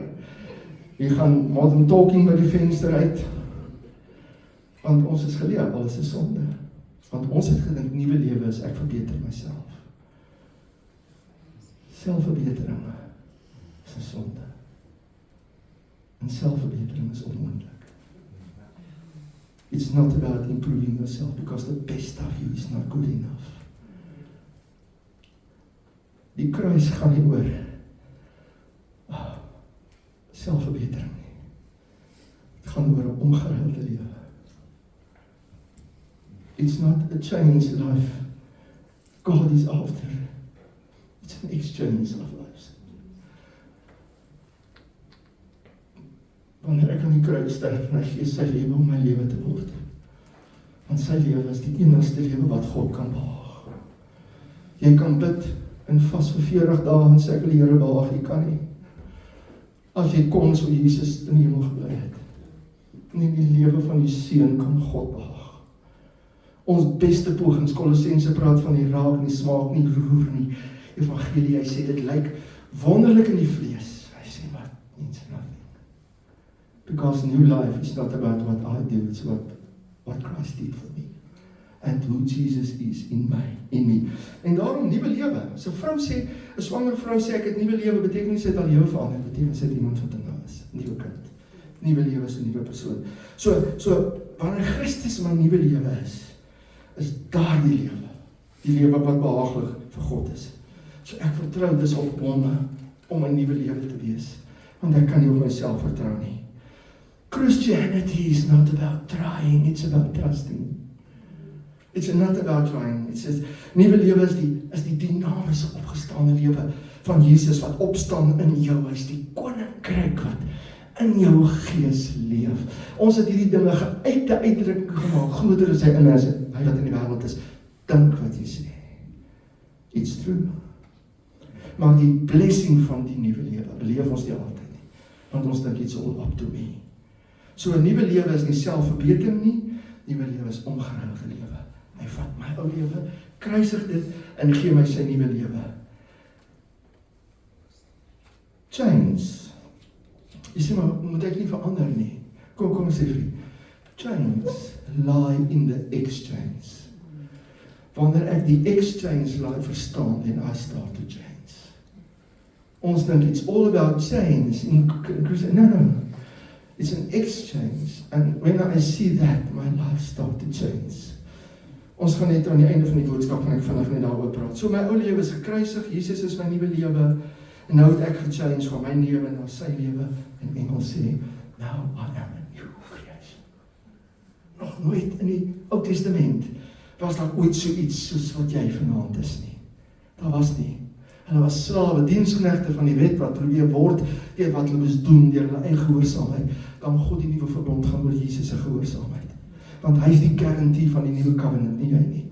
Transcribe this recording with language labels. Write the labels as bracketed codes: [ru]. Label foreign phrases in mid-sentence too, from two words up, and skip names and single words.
[af] Jy gaan Modern Talking by die venster uit, want ons is geleer, alles is sonde. Want ons het gedink, nuwe lewe is, ek verbeter myself. Selfverbetering is 'n sonde. En selfverbetering is onmoontlik. [en] It's not about improving yourself, because the best of you is not good enough. [af] Die kruis gaan nie oor selfverbetering nie. Het gaan oor 'n omgeruilde lewe. [en] It's not a changed life God is after. It's an exchange of lives. [af] Wanneer ek aan die kruis sterf, en hy gee sy lewe om my lewe te word. Want sy lewe is die enigste lewe wat God kan behaag. Jy kan bid en vas vir 40 dae en sê ek wil die Here behaag, jy kan nie. As jy kon so Jesus in die hemel gebly het. Nie die lewe van die seun kan God behaag. Ons beste pogings, Kolossense praat van die raak, nie smaak, nie roer nie. Evangelie, hy sê dit lyk wonderlik in die vlees. Hy sê wat, [en] means nothing. Because new life is not about what I do, it's what Christ did for me. And who Jesus is in me. [af] En daarom nuwe lewe. So 'n vrou sê, 'n swanger vrou sê ek het nuwe lewe, beteken nie sy het al lewe verander, beteken sy het iemand wat in haar is, nuwe kind. Nuwe lewe is 'n nuwe persoon. So wanneer Christus my nuwe lewe is daardie lewe. Die lewe wat behaaglik vir God is. So ek vertrou dis op hom om 'n nuwe lewe te wees. Want ek kan nie op myself vertrou nie. [en] Christianity is not about trying, it's about trusting. It's not about trying. It says, [af] nuwe lewe is die dinamiese opgestaande lewe van Jesus wat opstaan in jou. Hy is die koninkryk wat in jou gees leef. Ons het hierdie dinge geuite uitdrukking gemaak, groter as hy in is, hy wat in die wêreld is. Dink wat jy sê. [en] It's true. [af] Maar die blessing van die nuwe lewe beleef ons nie altyd nie. Want ons dink [en] it's all up to me. [af] So 'n nuwe lewe is nie selfverbetering nie, nuwe lewe is omgeruilde lewe. Hy vat my ou lewe, kruisig dit en gee my sy nuwe lewe. Chains. Jy sê maar, moet ek nie verander nie. Kom sê vriend. [en] Chains lie in the exchange. [af] Wanneer ek die exchange verstaan, [en] then I start to change. [af] Ons dink [en] it's all about change. No. It's an exchange. And when I see that, my life start to change. [af] Ons gaan net aan die einde van die boodskap en ek vinnig net daaroor praat. So my ou lewe is gekruisig, Jesus is my nuwe lewe, en nou het ek gechange van my lewe na sy lewe, en Engels sê, [en] now I am a new creation. [af] Nog nooit in die Ou Testament was daar ooit so iets soos wat jy vanaand is nie. Daar was nie. Hulle was slawe, diensknegte van die wet wat probeer word deur wat hulle moes doen deur hulle eie gehoorsaamheid. Dan God die nuwe verbond gaan oor Jesus se gehoorsaamheid. Want hy is die garantie van die nuwe covenant, nie jy nie.